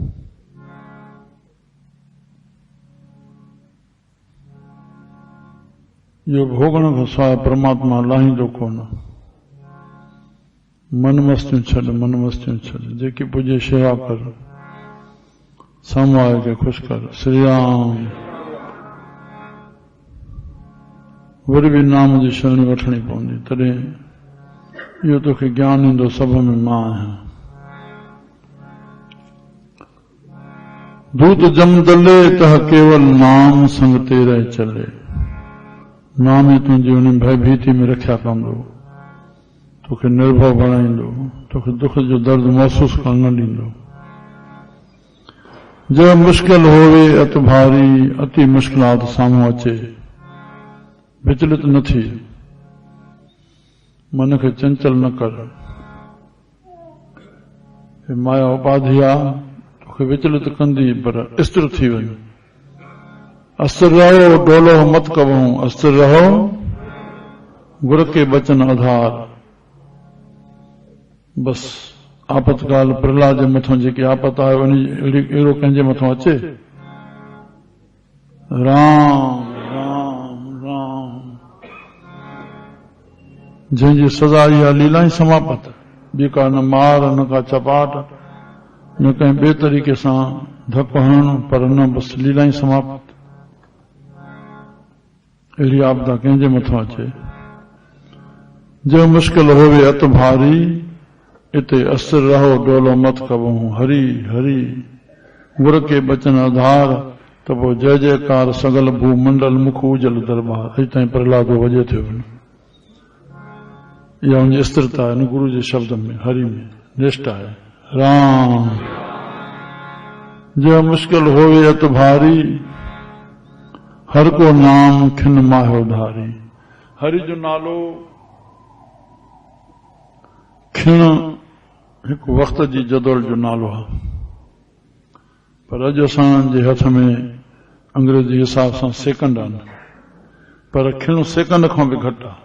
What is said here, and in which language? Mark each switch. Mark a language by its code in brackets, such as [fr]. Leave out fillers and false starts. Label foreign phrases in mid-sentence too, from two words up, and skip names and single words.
[sd] इहो भोगण खां सवाइ परमात्मा लाहींदो कोन। मन मस्तियूं छॾ, मन मस्तियूं छॾ, जेकी पुॼे शेवा कर, साम्हूं वारे खे ख़ुशि कर। श्री राम। वरी बि नाम जी शरणी वठणी पवंदी, तॾहिं इहो तोखे ज्ञान ईंदो सभ में मां आहियां। [pa] ਦੂਤ ਜਮ ਦਲੇ ਤਹ ਕੇਵਲ ਨਾਮ ਸੰਗ ਤੇਰੇ ਚਲੇ, [sd] नाम ई तुंहिंजी उन भयभीति में रखिया कंदो, तोखे निर्भव बणाईंदो, तोखे दुख जो दर्द महसूस करण न ॾींदो। [pa] ਜਬ ਮੁਸ਼ਕਿਲ ਹੋਵੇ ਅਤਿ ਭਾਰੀ, [sd] अति मुश्किलात साम्हूं अचे, विचलित न थी, मन खे चंचल न कर। माया उपाधि आहे तोखे विचलित कंदी, पर स्थिर थी वञ। [pa] ਅਸਥਿਰ ਰਹੋ ਡੋਲੋ ਮਤ ਕਬਹੂੰ, ਅਸਥਿਰ ਰਹੋ ਗੁਰ ਕੇ ਬਚਨ ਆਧਾਰ। [sd] बस आपतकाल प्रहलाद जे मथां जेकी आपत आहे अहिड़ो कंहिंजे मथां अचे, राम राम राम। जंहिंजी सज़ा इहा लीला ई समाप्त, ॿी का न मार, न का चपाट, न कंहिं ॿिए तरीक़े सां धकु हणणु, पर न बस लीला ई समाप्त। अहिड़ी आपदा कंहिंजे मथां अचे। [pa] ਜੋ ਮੁਸ਼ਕਿਲ ਹੋਵੇ ਅਤਿ ਭਾਰੀ, इते ਅਸਥਿਰ ਰਹੋ ਡੋਲੋ ਮਤ ਕਬਹੂੰ। ਹਰਿ ਹਰਿ ਗੁਰ ਕੇ ਬਚਨ ਆਧਾਰ, [sd] त पोइ [pa] ਜੈ ਜੈਕਾਰ ਸਗਲ ਭੂਮੰਡਲ ਮੁਖ ਉਜਲ ਦਰਬਾਰ। [sd] अॼु ताईं प्रहलाद वॼे थियो। इहा उनजी स्थिरता आहे, गुरु जे शब्द में, हरि में निष्ठा आहे। राम। [pa] ਜੋ ਮੁਸ਼ਕਿਲ ਹੋਵੇ ਅਤਿ ਭਾਰੀ, ਹਰ ਕੋ ਨਾਮ ਖਿਨ ਮਾਹੋ ਧਾਰੀ। [sd] हरि जो नालो खिन हिकु वक़्त जी जदोल जो नालो आहे, पर अॼु असांजे हथ में अंग्रेजी हिसाब सां सेकंड आहिनि, पर खिन सेकंड खां बि घटि आहे।